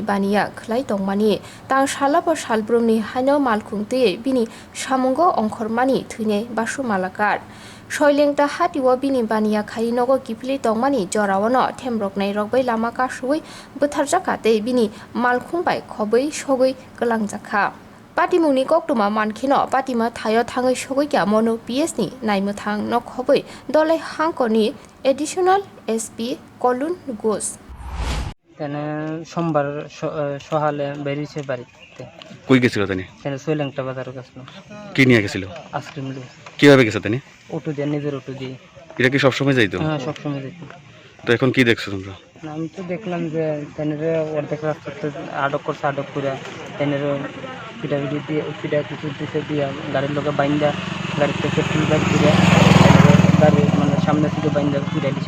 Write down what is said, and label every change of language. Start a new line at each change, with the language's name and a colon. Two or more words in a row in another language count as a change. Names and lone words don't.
Kok Borok: baniya khlai tongmani tang shalabo shalbrum ni haino malkhung te bini samungo ongkhormani thune Basho Malakar Shoilengta hatiwa bini baniya khari nogo kipli tongmani jorawano themroknai rokbai lama kasui butharjakate bini malkhung bai khoboi sogoi kalangjakha Patimungni koktuma mankhino patima thayo thangai sogoi mono PS ni naimuthang no khoboi Dhalai Hankhor ni
English: additional SP
Kok Borok: Kolun Gos
Bangla: তেনে সোমবার সকালে বেরিয়েছে বাড়িতে কই গেছিল তিনি তেনে সোইলেংটা বাজারে গেছিল কি নিয়ে গেছিল আইসক্রিম নিয়ে কিভাবে গেছে তিনি অটো দিয়ে নিজের অটো দিয়ে এটা কি সবসময় যাইতো হ্যাঁ সবসময় যেত তো এখন কি দেখছো তোমরা আমি তো দেখলাম যে তেনের অর্ধেক রাস্তাতে আটক করছে আটক করে তেনের পিটাপিটি দিয়ে পিটা কিছু দিতে দিয়ে গাড়ির লোকে বাইন্দা গাড়ি থেকে ফিল্ডব্যাক দিয়ে গাড়ি মানে সামনে থেকে বাইন্দা পিটা দিছে